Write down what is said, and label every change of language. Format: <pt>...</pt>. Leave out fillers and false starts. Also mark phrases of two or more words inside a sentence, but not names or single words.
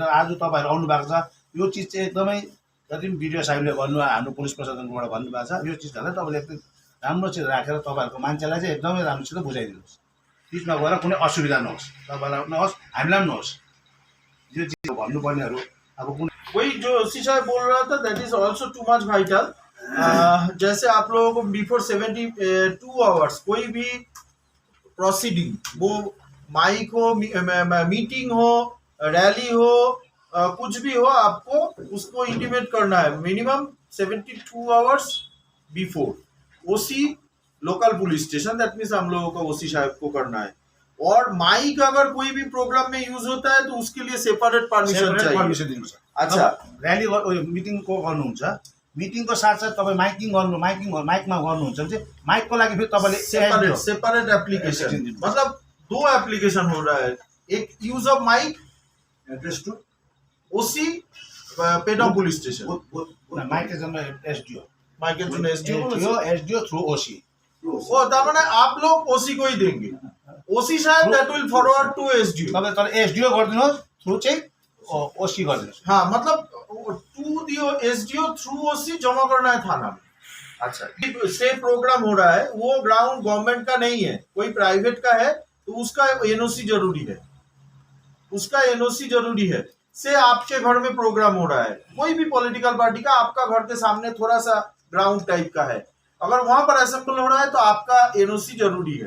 <ne>आज तपाईहरु आउनु भएको छ, यो चीज चाहिँ एकदमै जति पनि भिडियो साहिबले भन्नु हाम्रो पुलिस प्रशासनबाट भन्नु भएको छ, यो चीजहरुलाई तपाईले एकदम राम्रोसित राखेर तपाईहरुको मान्छेलाई चाहिँ एकदमै राम्रोसित बुझाइदिनुहोस्. बिचमा गएर कुनै असुविधा नहोस्, तपाईलाई नहोस्, हामीलाई पनि नहोस्. यो चीज भन्नुपर्नेहरु अब कुन</ne> <hi>वही जो ओसी साहब बोल रहा था</hi> <en>that is also too much vital.</en> <hi>जैसे आप लोगों को</hi> <en>before 72 hours</en> <hi>कोई भी प्रोसीडिंग, वो माइक हो, मीटिंग हो, रैली हो, कुछ भी हो, आपको उसको इंटीमेट करना है</hi> <en>minimum 72 hours before. OC local police station, that means</en> <hi>हम लोगों को ओसी साहब को करना है. और माइक अगर कोई भी प्रोग्राम में यूज होता है तो उसके लिए</hi> <en>separate permission</en> <hi>चाहिए. अच्छा,</hi> <en>rally meeting</en> <ne>को गर्नुहुन्छ, मिटिङको साथसाथ तपाईँ माइकमा गर्नुहुन्छ भने चाहिँ माइकको लागि फेरि तपाईले</ne> <en>separate application,</en> <hi>मतलब 2 एप्लीकेशन हो रहा है.</hi> <en>एक use of mike address to OC Peda police station, mike SDO, माइक SDO through OC.</en> <hi>वो तब आप लोग ओसी को ही देंगे. ओसी शायद</hi> <en>that will forward to SDO.</en> <ne>तपाईं तर एसडीओ गरिदिनुहोस्, थ्रू चाहिँ ओसी गरिदिनुहोस्.</ne> <hi>हाँ, मतलब टू दियो</hi> <en>SDO through OC</en> <hi>जमा करना है थाना में. अच्छा, से प्रोग्राम हो रहा है, वो</hi> <en>ground government</en> <hi>का नहीं है, कोई प्राइवेट का है, तो उसका एनओसी जरूरी है. उसका एनओसी जरूरी है. से आपके घर में प्रोग्राम हो रहा है, कोई भी</hi> <en>political party</en> <hi>का, आपका घर के सामने थोड़ा सा</hi> <en>ground type</en> <hi>का है, अगर वहां पर असेंबल हो रहा है तो आपका एनओसी जरूरी है.</hi>